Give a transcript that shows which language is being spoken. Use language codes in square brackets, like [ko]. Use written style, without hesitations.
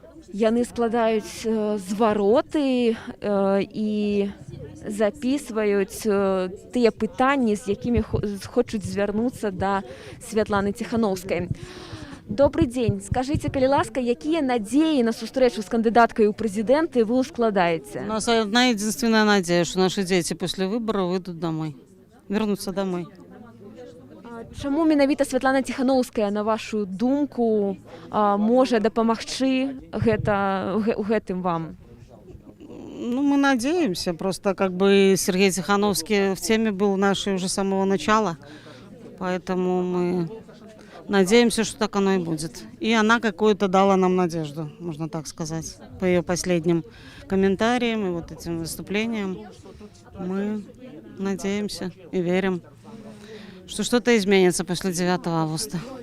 [be] Яны складаюць звароты і записваюць тыя пытанні, з якімі хочуць звярнуцца да Святланы Ціханаўскай. [ru] Добрый день. [be] Скажите, калі ласка, якія надзеі на сустрэчу з кандыдаткай у прэзідэнты вы ускладаеце? [ru] У нас одна единственная надежда, что наши дети после выборов выйдут домой, вернутся домой. [be] Чаму менавіта Святлана Ціханаўская, на вашу думку, можа дапамагчы гэтым вам? [ru] Ну, мы надеемся, просто как бы Сергей Тихановский в теме был нашей уже с самого начала, поэтому мы надеемся, что так оно и будет. И она какую-то дала нам надежду, можно так сказать. По ее последним комментариям и вот этим выступлениям мы надеемся и верим, что что-то изменится после 9 августа.